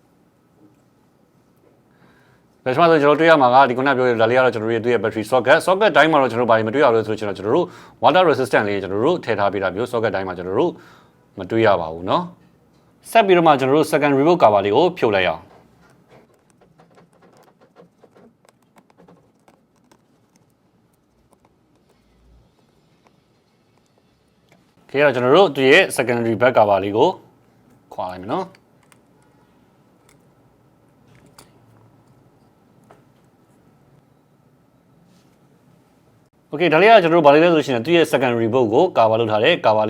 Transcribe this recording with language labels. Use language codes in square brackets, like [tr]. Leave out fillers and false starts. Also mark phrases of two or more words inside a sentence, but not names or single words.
[my] ဘယ်မှာဆိုကျွန်တော်တွေ့ရမှာကဒီခုနပြောတဲ့ဒါလေးကတော့ကျွန်တော်တို့ရဲ့ [en] battery socket [my] တိုင်းမှာတော့ကျွန်တော်ဘာမှမတွေ့ရလို့ဆိုကျွန်တော်တို့ [en] water resistant [my] လေးကျွန်တော်တို့ထည့်ထားပေးတာမျိုး socket တိုင်းမှာကျွန်တော်တို့မတွေ့ရပါဘူးเนาะဆက်ပြီးတော့မှကျွန်တော်တို့ [en] second remote cover [my] လေးကိုဖြုတ်လိုက်အောင် ခေတော့ကျွန်တော်တို့ဒီရဲ့ [en] secondary back cover [my] လေးကိုခွာလိုက်မယ်နော်โอเคဒါလေးကကျွန်တော်တို့ဗာလေးလဲဆိုရှင်သူရဲ့ [en] secondary board [my] ကို cover လုပ်ထားတဲ့ cover